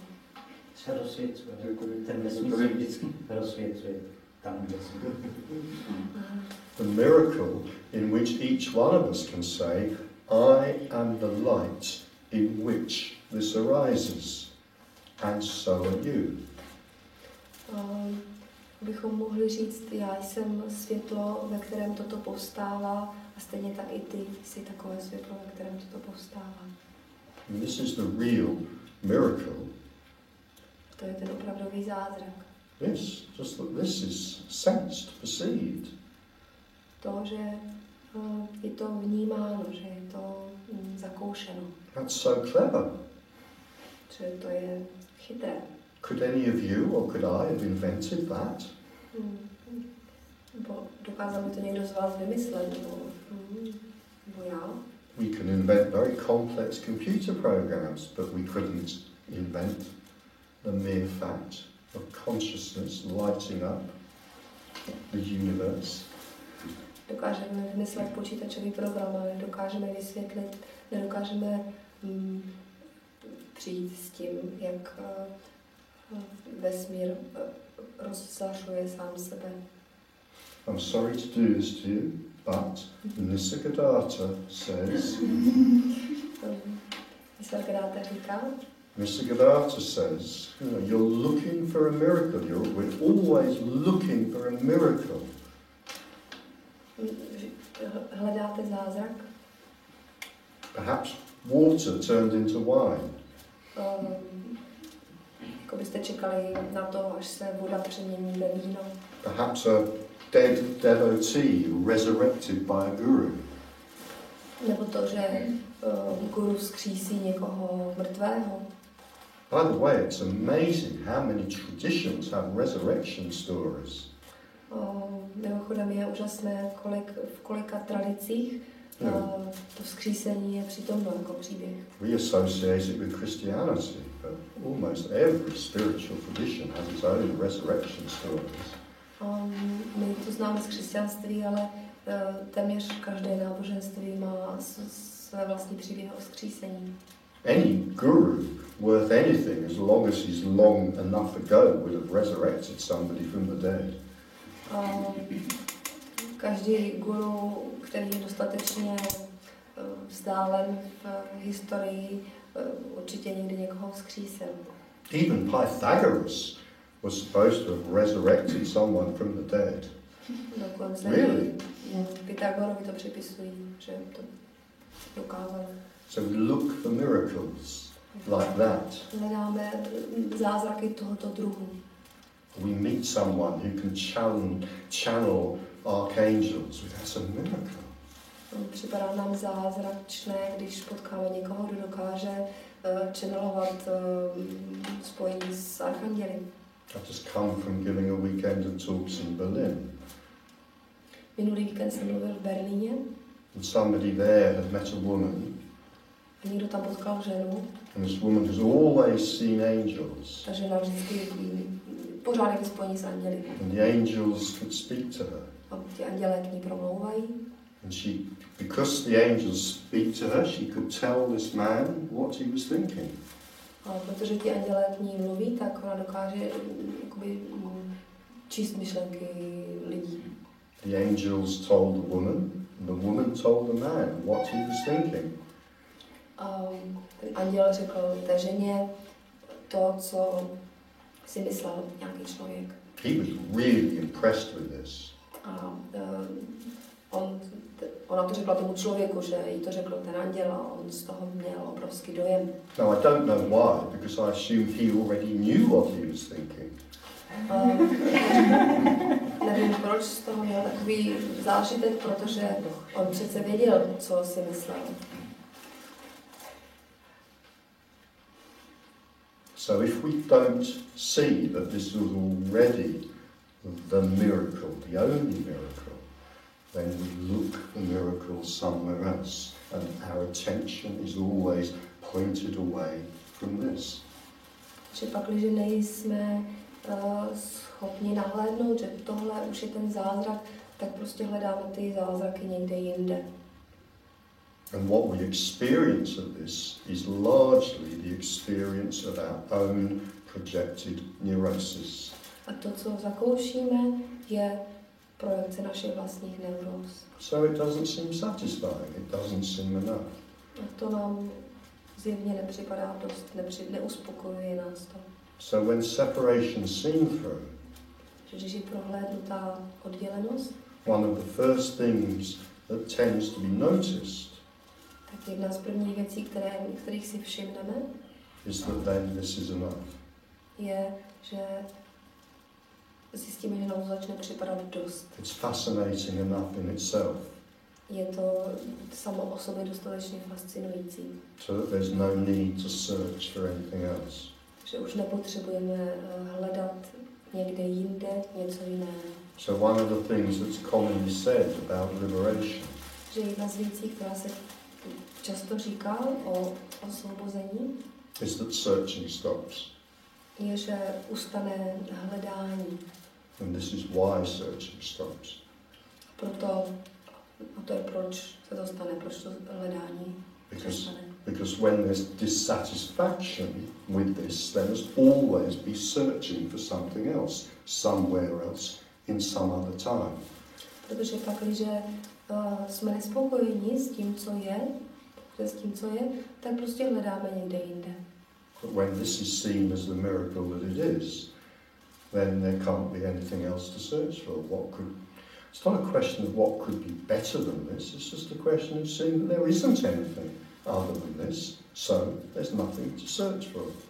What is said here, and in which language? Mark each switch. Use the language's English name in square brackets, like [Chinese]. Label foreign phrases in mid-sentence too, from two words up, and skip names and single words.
[Czech] Se rozsvěcuje. Ten vesmír se vždycky rozsvěcuje tam, kde jsme. [English] The miracle in which each one of us can say, I am the light in which this arises, and so are you. [Czech] Bychom mohli říct, já jsem světlo, ve kterém toto povstává, a stejně tak i ty jsi takové světlo, ve kterém toto povstává. [English] And this is the real miracle. [Czech] To je ten opravdový zázrak. [English] Yes, just that this is sensed, perceived. [Czech] To, že je to vnímáno, že je to zakoušeno. [English] That's so clever. [Czech] Že to je chytré. [English] Could any of you or could I have invented that? [Czech] Nebo dokázal by to někdo z vás vymyslet, nebo já? [English] We can invent very complex computer programs, but we couldn't invent the mere fact of consciousness lighting up the universe. [Czech] Dokážeme vymyslet počítačový program, ale nedokážeme vysvětlit, nedokážeme přijít s tím, jak vesmír rozzařuje sám sebe. [English] I'm sorry to do this to you, but Nisargadatta says, [Czech] Nisargadatta říká, [English] Nisargadatta says, you're looking for a miracle. We're always looking for a miracle. [Czech] Hledáte zázrak? [English] Perhaps water turned into wine. [Czech] Jako byste čekali na to, až se voda přemění ve víno. [English] Perhaps a dead devotee resurrected by a guru. [Czech] Nebo to, že guru vzkřísí někoho mrtvého. [English] By the way, it's amazing how many traditions have resurrection stories. [Czech] Mimochodem je úžasné, v kolika tradicích to vzkřísení je přítomno jako příběh. [English] We associate it with Christianity, but almost every spiritual tradition has its own resurrection stories. [Czech] My to známe z křesťanství, ale téměř každé náboženství má své vlastní příběhy o vzkřísení. [English] Any guru worth anything, as long as he's long enough ago, would have resurrected somebody from the dead. [Czech] Každý guru, který je dostatečně vzdálen v historii, určitě někdy někoho vzkřísil. [English] Even Pythagoras was supposed to have resurrected someone from the dead. [Czech] Dokonce [English] Really? [Czech] Pythagorovi to připisují, že to dokázal. [English] So we look for miracles like that. [Czech] Hledáme zázraky tohoto druhu. [English] We meet someone who can channel archangels. That's a miracle. [Czech] Připadá nám zázračné, když potkáme někoho, kdo dokáže channelovat spojení s archanděli. [English] I've just come from giving a weekend of talks in Berlin. [Czech] Minulý víkend jsem mluvil v Berlíně. [English] And somebody there had met a woman. [Czech] A někdo tam potkal ženu. [English] And this woman has always seen angels. [Czech] Ta žena vždycky pořád je spojení s anděli. [English] And the angels could speak to her. [Czech] A ti andělé k ní promlouvají. [English] And she, because the angels speak to her, she could tell this man what he was thinking. [Czech] A protože ti andělé k ní mluví, tak ona dokáže jakoby číst myšlenky lidí. [English] The angels told the woman, and the woman told the man what he was thinking. [Czech] Ten anděl řekl té ženě to, co si myslel nějaký člověk. [English] He was really impressed with this. [Czech] A ona to řekla tomu člověku, že jí to řekl ten anděl a on z toho měl obrovský dojem. [English] Now I don't know why, because I assumed he already knew what he was thinking. [Czech] Nevím, proč z toho měl takový zážitek, protože on přece věděl, co si myslel. [English] So if we don't see that this was already the miracle, the only miracle, then we look for miracles somewhere else, and our attention is always pointed away from this. [Czech] Že pak, když nejsme schopni nahlédnout, že tohle už je ten zázrak, tak prostě hledáme ty zázraky někde jinde. [English] And what we experience of this is largely the experience of our own projected neurosis. [Czech] A to, co zakoušíme, je projekce našich vlastních neuróz. [English] So it doesn't seem satisfying, it doesn't seem enough. [Czech] A to nám zjevně nepřipadá dost, neuspokojuje nás to. [English] So when separation is seen through, [Czech] Že když je prohlédnutá oddělenost, [English] one of the first things that tends to be noticed [Czech] tak jedna z prvních věcí, kterých si všimneme, [English] is that then this is enough. [Czech] je, že zjistíme, že nám to začne připadat dost. [English] It's fascinating enough in itself, [Czech] Je to samo o sobě dostatečně fascinující, [English] so that there's no need to search for anything else. [Czech] že už nepotřebujeme hledat někde jinde něco jiného. [English] So one of the things that's commonly said about liberation [Czech] Že jedna z věcí, která se často říká o osvobození, [English] is that searching stops. [Czech] je, že ustane hledání. [English] And this is why searching stops. [Czech] Proto, a to je proč se to stane, proč to hledání přestane. [English] Because when there's dissatisfaction with this, there must always be searching for something else, somewhere else, in some other time. [Czech] Protože pak, když jsme nespokojeni s tím, co je, tak prostě hledáme někde jinde. [English] But when this is seen as the miracle that it is, then there can't be anything else to search for. It's not a question of what could be better than this, it's just a question of seeing that there isn't anything other than this, so there's nothing to search for.